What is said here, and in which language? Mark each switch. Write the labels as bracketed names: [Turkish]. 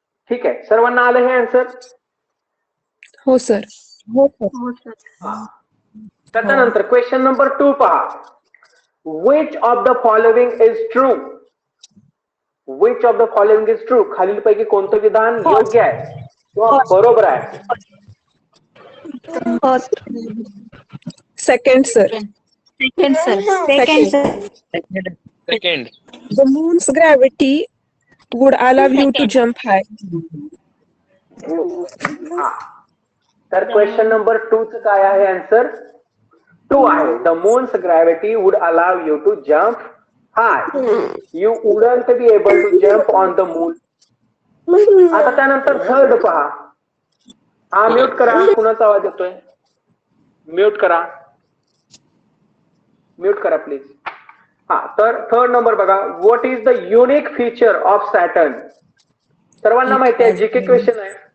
[Marathi] ठीक आहे. सर्वांना आलं हे आन्सर? हो सर. हो सर. त्याच्यानंतर क्वेश्चन नंबर 2 पहा. [English] Which of the following is true? Which of the following is true? [Marathi] खालीलपैकी कोणतं विधान योग्य आहे किंवा बरोबर आहे? [English] Second sir. Second sir. Second. Second. The moon's gravity would allow you to jump high. [Marathi] तर क्वेश्चन नंबर 2 च काय आहे आन्सर? 2 आहे. [English] The moon's gravity would allow you to jump high. You wouldn't be able to jump on the moon. [Marathi] आता त्यानंतर third पहा. हा mute करा, कुणाचा आवाज येतोय? म्यूट करा, म्यूट करा प्लीज. हा, तर थर्ड नंबर बघा. [English] What is the unique feature of Saturn? [Marathi] सर्वांना माहिती आहे, जीके क्वेश्चन आहे.